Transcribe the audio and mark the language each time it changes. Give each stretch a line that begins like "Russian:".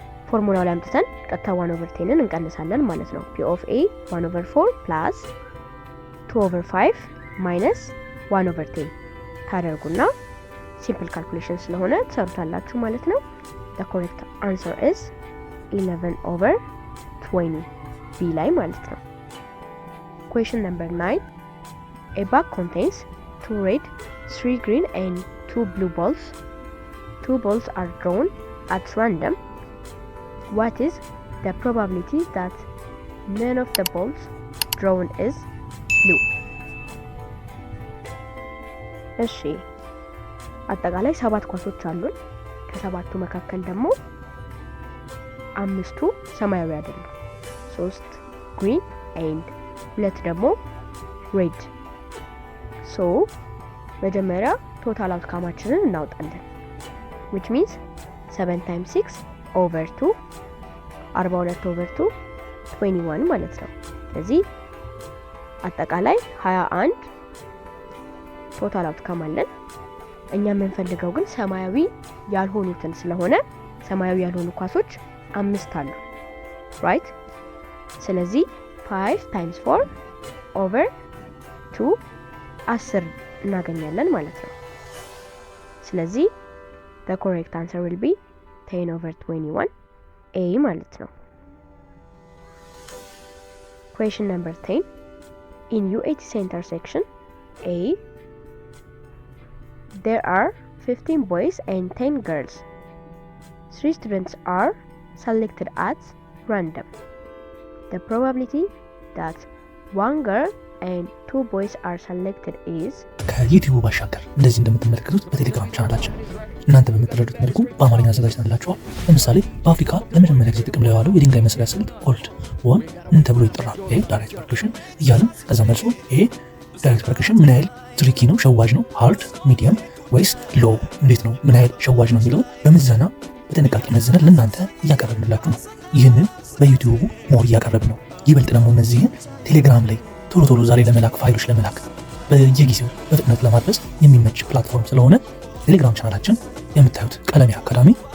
Amharic: ፎርሙላው ላይ አምጥተን ቀጥታ 1/10ን እንቀንሳለን ማለት ነው።
English: P of A 1/4 plus 2/5 minus 1/10
Amharic: ታደርጉና ሲምፕል ካልኩሌሽን ስለሆነ ትሰሩታላችሁ ማለት ነው።
English: the correct answer is 11/20
Amharic: B ላይ ማለት ነው።
English: question number 9. A bag contains 2 red, 3 green and 2 blue balls. 2 balls are drawn at random. What is the probability that none of the balls drawn is blue?
Amharic: እሺ አጠቃላይ 7 ኳሶች አሉን። ከሰባቱ መካከል ደግሞ 5ቱ ሰማያዊ አይደሉም።
English: 3 green and 2
Amharic: ደግሞ red. so መጀመሪያ ቶታል አውትካማችንን እናውጣለን
English: which means 7 times 6 over 2 42 over 2 21
Amharic: ማለት ነው። ስለዚህ አጠቃላይ
English: 21
Amharic: ቶታል አውትካም አለን። እኛ የምንፈልገው ግን ሰማያዊ ያልሆኑትን ስለሆነ ሰማያዊ ያልሆኑ ኳሶች 5 አሉ ራይት። ስለዚህ
English: 5 times 4 over 2
Amharic: 10 እናገኛለን ማለት ነው። ስለዚህ
English: the correct answer will be 10 over 21
Amharic: A ማለት ነው።
English: Question number 10. In UAT center section A, there are 15 boys and 10 girls. 3 students are selected at random. The probability that 1 girl and 2 boys are selected is
Amharic: ከዩቲዩብ ባሻገር እንደዚህ እንደምትመለከቱት በቴሌግራም ቻናላችን እናንተ በምትረዱት መልኩ በአማርኛ አዘጋጅተንላችኋል። ለምሳሌ በአፍሪካ ለመጀመሪያ ጊዜ ጥቅም ላይ የዋለው የድንጋይ መስሪያ ስልት ኦልድ ዋን ምን ተብሎ ይጠራል? ኤ ዳይሬክት ፐርኩሽን እያልን ከዛ መልሶ ኤ ዳይሬክት ፐርኩሽን ምን ያህል ትሪኪ ነው፣ ሸዋጅ ነው፣ ሃርድ ሚዲየም ወይስ ሎ፣ እንዴት ነው ምን ያህል ሸዋጅ ነው የሚለውን በምዘና በጥንቃቄ መዝነን ለእናንተ እያቀረብንላችሁ ነው። ይህንን በዩቲዩቡ ሞር እያቀረብ ነው። ይበልጥ ደግሞ እነዚህን ቴሌግራም ላይ ቶሎ ቶሎ ዛሬ ለመላክ ፋይሎች ለመላክ በየጊዜው በፍጥነት ለማድረስ የሚመች ፕላትፎርም ስለሆነ ቴሌግራም ቻናላችን የምታዩት ቀለሜ አካዳሚ